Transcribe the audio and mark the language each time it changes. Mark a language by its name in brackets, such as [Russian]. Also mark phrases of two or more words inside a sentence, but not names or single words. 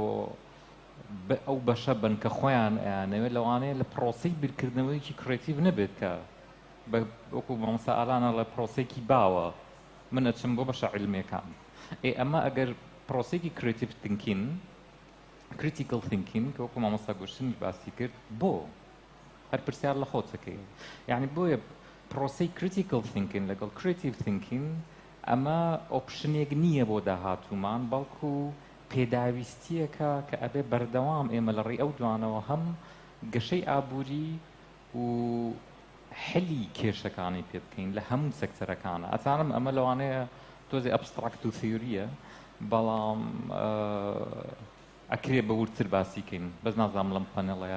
[Central Kurdish] ئەو بەشە بن کە خۆیان ئەیانەوێت لەوانەیە لە پرۆسەی بیرکردنەوەیکی کریتیڤ نەبێت کە وەکو مامۆستا ئالانە لە پرۆسێکی باوە من ئەچم بۆ بەشە عیلمیەکان ئەمە ئەگەر پرۆسێکی [English] creative thinking critical thinking [Central Kurdish] کە وەکو مامۆستا گوشتنی باسی کرد بۆ هەر پرسیار لە خۆتەکەی یعنی بۆیە پرۆسی [English] critical thinking [Central Kurdish] لەگەڵ [English] creative thinking [Central Kurdish] ئەمە ئۆپشنێک نییە بۆ داهاتوومان بەڵکو پێداویستیەکە کە ئەبێ بەردەوام ئێمە لە ڕێی ئەو دوانەوە هەم گەشەی ئابووری و حلی کێشەکانی پێ بکەین لە هەموو سەکتەرەکانە ئەزانم ئەمە لەوانەیە تۆزی ئەبستراکت و ثیوریە بەڵام ئەکرێ بە ورتر باسیکەین بەس نازانم لەم پەنەڵەیە